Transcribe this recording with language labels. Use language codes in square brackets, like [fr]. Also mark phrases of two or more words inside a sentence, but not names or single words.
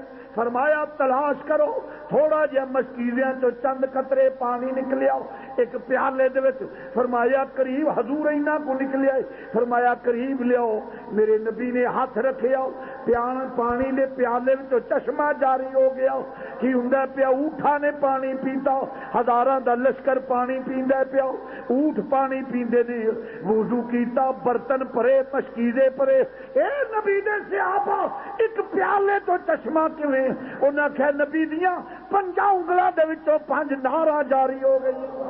[pa] فرمایا تلاش کرو, تھوڑا جہا مشکیزیاں تو چند قطرے پانی نکلیا ایک پیالے دے وچ. فرمایا قریب, حضور اینا کو نکلیا. فرمایا قریب لیاؤ. میرے نبی نے ہاتھ رکھیا, پانی نے پیالے وچ چشمہ جاری ہو گیا. کی ہوندا پیا, اونٹاں نے پانی پیتا, ہزاراں دا لشکر پانی پیندا پیا. اونٹ پانی پیندے نے. وضو کیتا, برتن پرے, مشکیزے پرے. اے نبی دے صحابہ ایک پیالے تو چشمہ کیویں؟ انہاں کہا نبی دیاں 5 انگلاں دے وچوں 5 نہراں جاری ہو گئی.